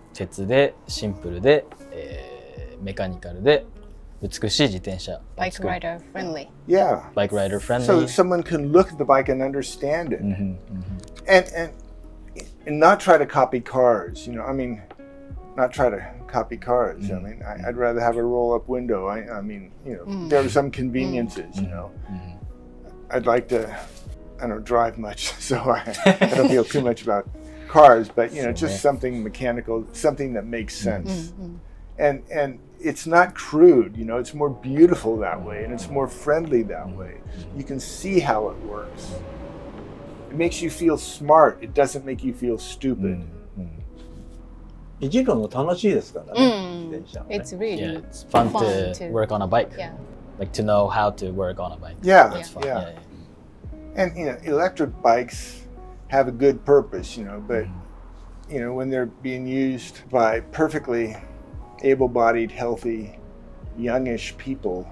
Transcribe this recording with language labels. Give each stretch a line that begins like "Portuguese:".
Japanese: 鉄でシンプルで、メカニカルで美しい自転車を
English: Bike
Japanese: 作る
English: rider friendly. Yeah. Bike rider friendly. So someone can look at the bike and understand it. And not try to copy cars, not try to copy cars. I mean, I'd rather have a roll-up window. There are some conveniences, I'd like to, I don't drive much, so I don't feel too much about cars, but, just something mechanical, something that makes sense. And it's not crude, it's more beautiful that way, and it's more friendly that way. You can see how it works. It makes you feel smart. It doesn't make you feel stupid.
Japanese: いじるの楽しいですからね、自転車はね。
English: It's really Yeah, it's fun fun to to- work on a bike. yeah. Like to know how to work on a bike. Yeah, That's fun. yeah. And electric bikes have a good purpose, but when they're being used by perfectly able-bodied, healthy youngish people